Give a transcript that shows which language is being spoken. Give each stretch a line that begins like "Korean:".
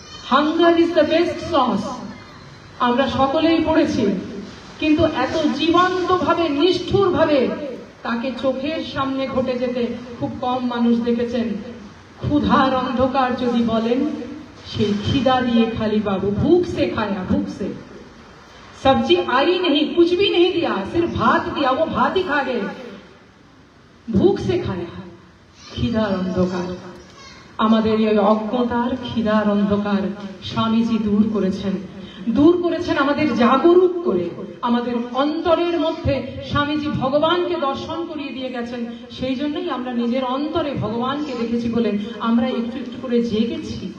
English: hunger is the best sauce,
Bangla: আমরা সকলেই পড়েছি। কিন্তু এত জীবন্ত ভাবে, নিষ্ঠুর ভাবে তাকে চোখের সামনে ঘটে যেতে খুব কম মানুষ দেখেছেন। ক্ষুধার অন্ধকার যদি বলেন, সেই খিদা দিয়ে খালি বাবু,
Hindi: भूख से खाया, भूख से। सब्जी आई नहीं, कुछ भी नहीं दिया, सिर्फ भात दिया, वो भात ही खा गए, भूख से खाया।
Bangla: খিদার অন্ধকার, আমাদের এই অজ্ঞতার খিদার অন্ধকার স্বামীজি দূর করেছেন আমাদের জাগরুক করে। আমাদের অন্তরের মধ্যে স্বামীজি ভগবানকে দর্শন করিয়ে দিয়ে গেছেন। সেই জন্যই আমরা নিজের অন্তরে ভগবানকে দেখেছি বলে আমরা একটু একটু করে জেগেছি।